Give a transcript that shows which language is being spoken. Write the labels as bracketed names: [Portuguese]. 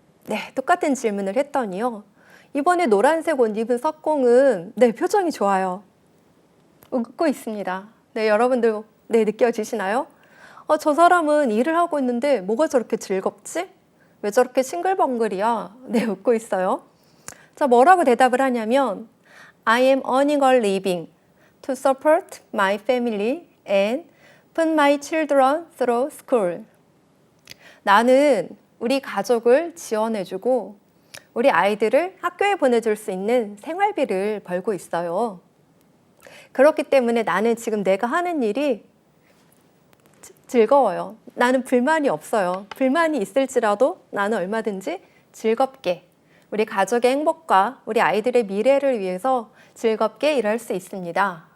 [Korean] 네, 똑같은 질문을 했더니요. 이번에 노란색 옷 입은 석공은 네, 표정이 좋아요. 웃고 있습니다. 네, 여러분들 네, 느껴지시나요? 저 사람은 일을 하고 있는데 뭐가 저렇게 즐겁지? 왜 저렇게 싱글벙글이야? 네, 웃고 있어요. 자, 뭐라고 대답을 하냐면 [English] I am earning a living to support my family and put my children through school. [Korean] 나는 우리 가족을 지원해주고 우리 아이들을 학교에 보내줄 수 있는 생활비를 벌고 있어요. 그렇기 때문에 나는 지금 내가 하는 일이 즐거워요. 나는 불만이 없어요. 불만이 있을지라도 나는 얼마든지 즐겁게 우리 가족의 행복과 우리 아이들의 미래를 위해서 즐겁게 일할 수 있습니다.